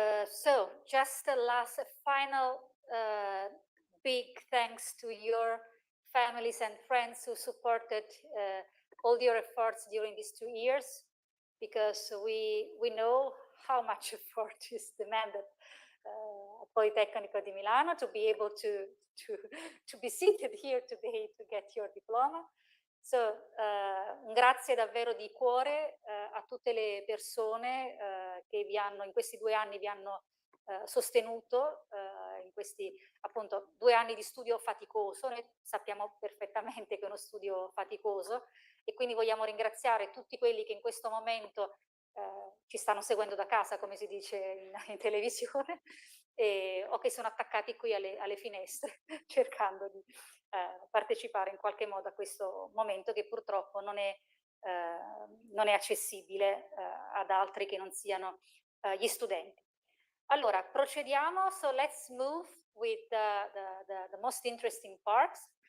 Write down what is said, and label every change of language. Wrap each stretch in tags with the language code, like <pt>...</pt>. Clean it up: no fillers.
<en>So just a final big thanks to your families and friends who supported all your efforts during these 2 years, because we know how much effort is demanded at Politecnico di Milano to be able to be seated here today to get your diploma.</en> <it>So, un grazie davvero di cuore a tutte le persone che in questi 2 anni vi hanno sostenuto in questi appunto 2 anni di studio faticoso. Noi sappiamo perfettamente che è uno studio faticoso, e quindi vogliamo ringraziare tutti quelli che in questo momento ci stanno seguendo da casa, come si dice in televisione, o che sono attaccati qui alle finestre cercando di partecipare in qualche modo a questo momento che purtroppo non è accessibile ad altri che non siano gli studenti. Allora, procediamo.</it> <en>So let's move with the most interesting parts.</en>